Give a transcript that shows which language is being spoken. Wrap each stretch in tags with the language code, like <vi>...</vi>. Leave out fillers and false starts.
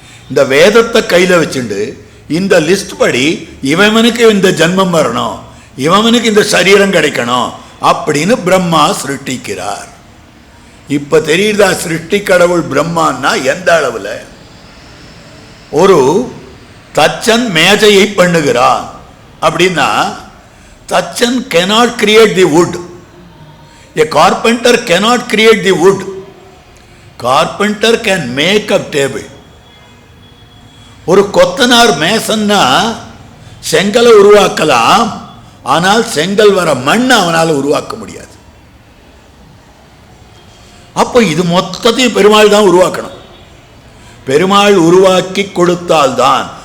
<ta>இந்த வேதத்தை கையில வச்சுண்டு இந்த லிஸ்ட் படி இவனுக்கு இந்த ஜன்மம் வரணும், இவனுக்கு இந்த சரீரம் கிடைக்கணும் அப்படின்னு பிரம்மா சிருஷ்டிக்கிறார். இப்ப தெரியுதா சிருஷ்டி கடவுள் பிரம்மான்னா எந்த அளவுல? ஒரு தச்சன் மேஜையை பண்ணுகிறான் அப்படின்னா தச்சன்</ta> <en>cannot create the wood, a carpenter cannot create the wood, carpenter can make a table.</en> <ta>ஒரு கொத்தனார் மேசன்னா செங்கலை உருவாக்கலாம், ஆனால் செங்கல் வர மண் அவனால் உருவாக்க முடியாது. அப்போ இது மொத்தத்தையும் பெருமாள் தான் உருவாக்கணும். பெருமாள் உருவாக்கி கொடுத்தால்தான்.</ta>